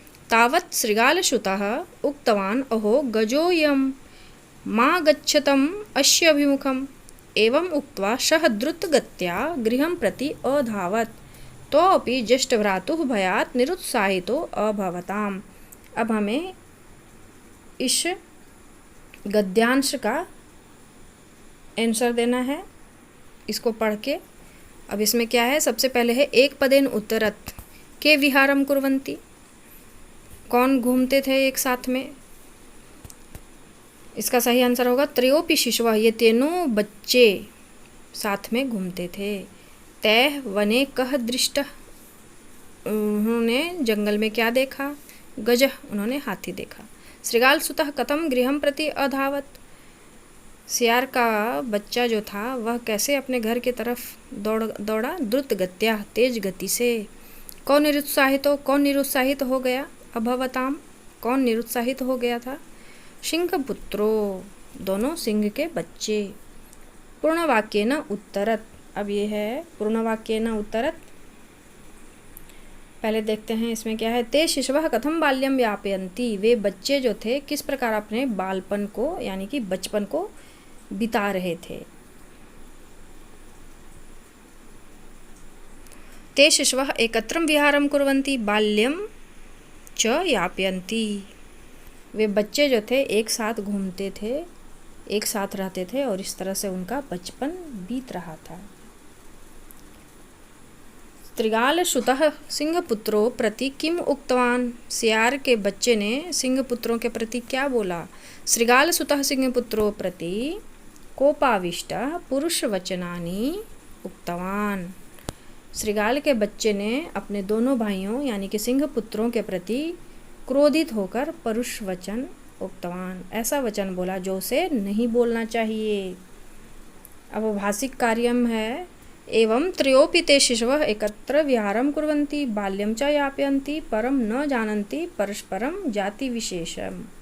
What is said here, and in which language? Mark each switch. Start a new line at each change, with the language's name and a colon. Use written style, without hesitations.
Sanskrit: तावत् शृगालसुतः उक्तवान् अहो गजोऽयं मा गच्छतम् अस्य अभिमुखम्। एवं उक्त्वा सः द्रुतगत्या गृहं प्रति अधावत्। तोऽपि ज्येष्ठभ्रातुः भयात् निरुत्साहितो अभवताम्।
Hindi: अब हमें इस गद्यांश का आंसर देना है, इसको पढ़ के। अब इसमें क्या है? सबसे पहले है
Sanskrit: एक पदेन उत्तरत के विहारम कुर्वन्ति।
Hindi: कौन घूमते थे एक साथ में? इसका सही आंसर होगा
Sanskrit: त्रयोपि शिशवः।
Hindi: ये तीनों बच्चे साथ में घूमते थे।
Sanskrit: तैः वने कः दृष्टः।
Hindi: उन्होंने जंगल में क्या देखा?
Sanskrit: गजः,
Hindi: उन्होंने हाथी देखा।
Sanskrit: शृगाल सुतः कथम गृहं प्रति अधावत्।
Hindi: सियार का बच्चा जो था वह कैसे अपने घर की तरफ दौड़ा?
Sanskrit: द्रुत गत्या,
Hindi: तेज गति से। कौन निरुत्साहित हो गया? अभवताम, कौन निरुत्साहित हो गया था? सिंहपुत्रो, दोनों सिंह के बच्चे।
Sanskrit: पूर्णवाक्येन उत्तरत।
Hindi: अब ये है
Sanskrit: पूर्णवाक्येन उत्तरत।
Hindi: पहले देखते हैं इसमें क्या है।
Sanskrit: ते शिशवः कथम बाल्यम यापयन्ति।
Hindi: वे बच्चे जो थे किस प्रकार अपने बालपन को यानी कि बचपन को बिता रहे थे।
Sanskrit: ते शिशवः एकत्रं विहारं कुर्वन्ति बाल्यं च यापयन्ति।
Hindi: वे बच्चे जो थे एक साथ घूमते थे, एक साथ रहते थे और इस तरह से उनका बचपन बीत रहा था।
Sanskrit: शृगालसुतः सिंहपुत्रो प्रति किम उक्तवान।
Hindi: सियार के बच्चे ने सिंहपुत्रों के प्रति क्या बोला?
Sanskrit: शृगालसुतः सिंहपुत्रो प्रति कोपाविष्टः पुरुषवचनानि उक्तवान।
Hindi: शृगाल के बच्चे ने अपने दोनों भाइयों यानी कि सिंहपुत्रों के प्रति क्रोधित होकर परुष वचन उक्तवान, ऐसा वचन बोला जो उसे नहीं बोलना चाहिए। अब
Sanskrit: भाषिक कार्यम है एवं त्रयोऽपि ते शिशवः एकत्र विहारं कुर्वन्ति बाल्यं च यापयन्ति परं न जानन्ति परस्परं जातिविशेषम्।